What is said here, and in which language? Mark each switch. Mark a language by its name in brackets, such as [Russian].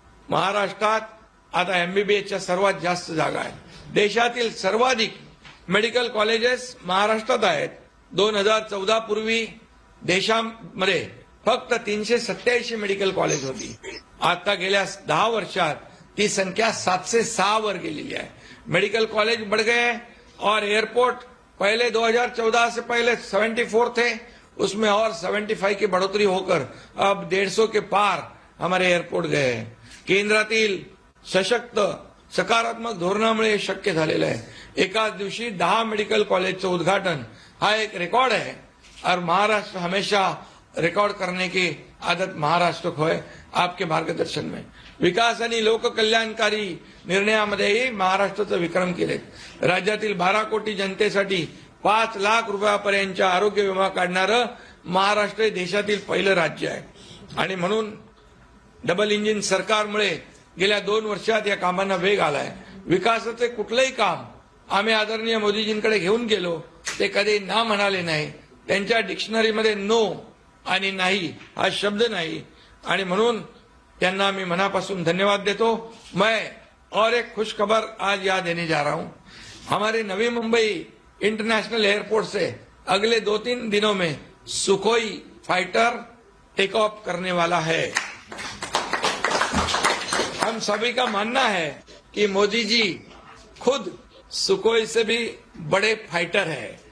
[Marathi] महाराष्ट्रात आता एमबीबीएसच्या सर्वात जास्त जागा आहेत। देशातील सर्वाधिक मेडिकल कॉलेजेस महाराष्ट्रात आहेत। 2014 पूर्वी देशामध्ये फक्त 387 मेडिकल कॉलेज होती। आता गेल्या 10 वर्षात ती संख्या 706 वर गेलेली आहे। [Hindi] मेडिकल कॉलेज बढ़ गए और एयरपोर्ट पहले 2014 से पहले 74 थे, उसमें और 75 की बढ़ोतरी होकर अब 150 के पार हमारे एयरपोर्ट गए हैं। [Marathi] केंद्रातील सशक्त सकारात्मक धोरणामुळे हे शक्य झालेलं आहे। एकाच दिवशी 10 मेडिकल कॉलेजचं उद्घाटन हा [Hindi] एक रिकॉर्ड है और महाराष्ट्र हमेशा रिकॉर्ड करने की आदत महाराष्ट्र को है। आपके मार्गदर्शन में [Marathi] विकास आणि लोककल्याणकारी निर्णयामध्येही महाराष्ट्राचे विक्रम केलेत। राज्यातील 12 कोटी जनतेसाठी 5 लाख रुपयापर्यंतचा आरोग्य विमा काढणारं महाराष्ट्र हे देशातील पहिलं राज्य आहे आणि म्हणून डबल इंजिन सरकारमुळे गेल्या 2 वर्षात या कामांना वेग आलाय। विकासाचे कुठलेही काम आम्ही आदरणीय मोदीजींकडे घेऊन गेलो, ते कधी ना म्हणाले नाही। त्यांच्या डिक्शनरीमध्ये नो आणि नाही हा शब्द नाही आणि म्हणून त्यांना मी मनापासून धन्यवाद देतो। [Hindi] मैं और एक खुश खबर आज याद देने जा रहा हूं। हमारे नवी मुंबई इंटरनेशनल एयरपोर्ट से अगले 2-3 दिनों में सुखोई फाइटर टेक ऑफ करने वाला है। हम सभी का मानना है कि मोदी जी खुद सुखोई से भी बड़े फाइटर है।